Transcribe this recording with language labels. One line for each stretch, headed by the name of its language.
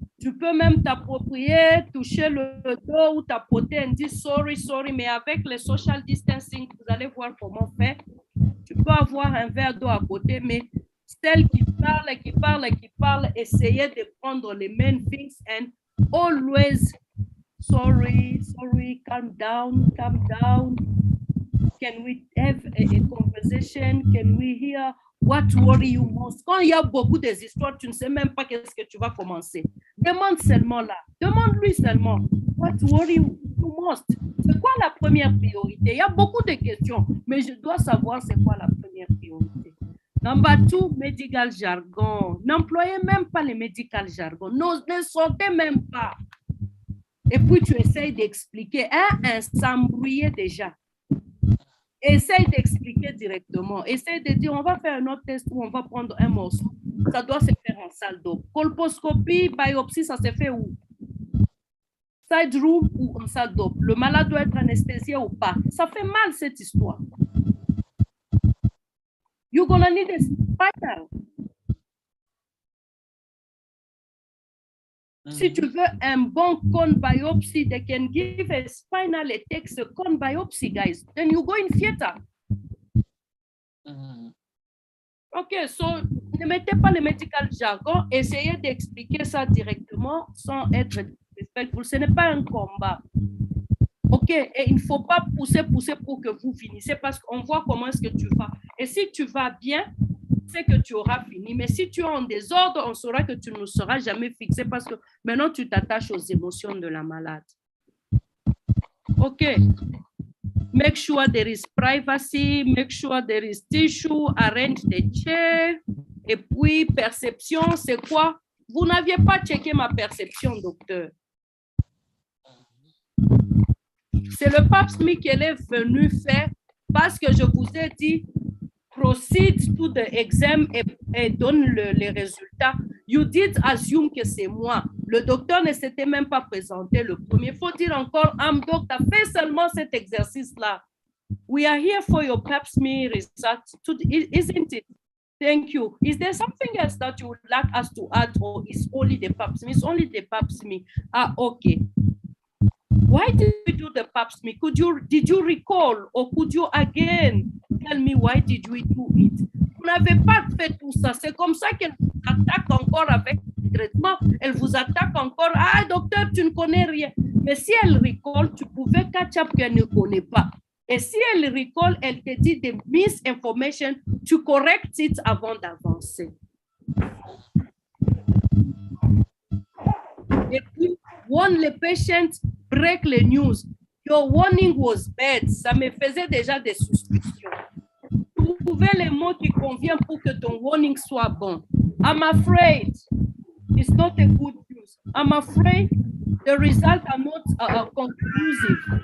French: Tu peux même t'approprier, toucher le dos ou tapoter et dire sorry, mais avec le social distancing, vous allez voir comment faire. Tu peux avoir un verre d'eau à côté, mais celle qui parle, essayez de prendre les
English: main things and always sorry, calm down. Can we have a conversation? Can we hear what worry you most?
French: Quand il y a beaucoup des histoires, tu ne sais même pas qu'est-ce que tu vas commencer. Demande seulement là. Demande-lui seulement.
English: What worry you most?
French: C'est quoi la première priorité? Il y a beaucoup de questions, mais je dois savoir c'est quoi la première priorité.
English: Number 2, medical jargon.
French: N'employez même pas les
English: medical jargon.
French: Ne sortez même pas. Et puis tu essayes d'expliquer. S'embrouiller déjà. Essaye d'expliquer directement. Essaye de dire, on va faire un autre test ou on va prendre un morceau. Ça doit se faire en salle d'eau. Colposcopie, biopsie, ça se fait où? Side room ou en salle d'eau? Le malade doit être anesthésié ou pas? Ça fait mal cette histoire.
English: You're gonna need a spinal.
French: Si tu veux un bon
English: cone biopsy, they can give a spinal, it takes a cone biopsy, guys. Then you go in theater.
French: OK, so ne mettez pas le medical jargon, essayez d'expliquer ça directement sans être respectful. Ce n'est pas un combat. OK, et il ne faut pas pousser pour que vous finissiez parce qu'on voit comment est-ce que tu vas. Et si tu vas bien, c'est que tu auras fini. Mais si tu es en désordre, on saura que tu ne seras jamais fixé parce que maintenant, tu t'attaches aux émotions de la malade. OK.
English: Make sure there is privacy. Make sure there is tissue. Arrange the chair.
French: Et puis, perception, c'est quoi? Vous n'aviez pas checké ma perception, docteur. C'est le Pap Smith qu'elle est venue faire parce que je vous ai dit
English: proceed to the exam
French: et donne les résultats.
English: You did assume
French: que c'est moi. Le docteur ne s'était même pas présenté le premier. Il faut dire encore, docteur, fais seulement cet exercice-là.
English: We are here for your Pap Smith research, isn't it? Thank you. Is there something else that you would like us to add or is only the Pap Smith? It's only the Pap Smith. Ah, okay. Why did you do the Pap Smith? Did you recall or could you again tell me why did we do it?
French: Vous n'avez pas fait tout ça. C'est comme ça qu'elle vous attaque encore avec le traitement. Elle vous attaque encore. Ah, docteur, tu ne connais rien. Mais si elle recall, tu pouvais catch up qu'elle ne connaît pas. Et si elle recall, elle te dit des misinformation, tu corrects it avant d'avancer.
English: Et puis, warn the patient, break the news. Your warning was bad.
French: Ça me faisait déjà des suspicions. trouver les mots qui conviennent pour que ton warning soit bon.
English: I'm afraid it's not a good news. I'm afraid the results are not conclusive.